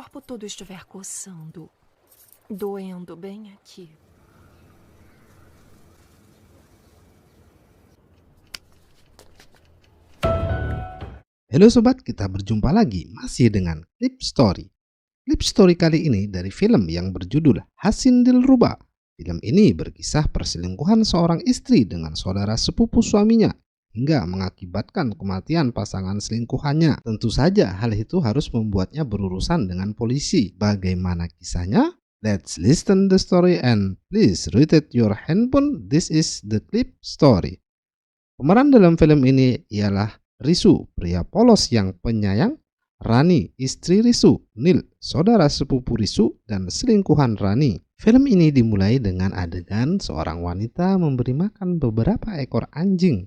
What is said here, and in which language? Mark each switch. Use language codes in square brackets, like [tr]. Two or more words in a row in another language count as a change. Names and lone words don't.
[pt] todo estiver coçando, doendo bem aqui. [id] Halo sobat, kita berjumpa lagi masih dengan Clip Story. Clip Story kali ini dari film yang berjudul Hasin Dilruba. Film ini berkisah perselingkuhan seorang istri dengan saudara sepupu suaminya hingga mengakibatkan kematian pasangan selingkuhannya. Tentu saja hal itu harus membuatnya berurusan dengan polisi. Bagaimana kisahnya? [en] Let's listen the story and please read it your handphone. This is the Clip Story. [id] Pemeran dalam film ini ialah Risu, pria polos yang penyayang, Rani, istri Risu, Nil, saudara sepupu Risu, dan selingkuhan Rani. Film ini dimulai dengan adegan seorang wanita memberi makan beberapa ekor anjing.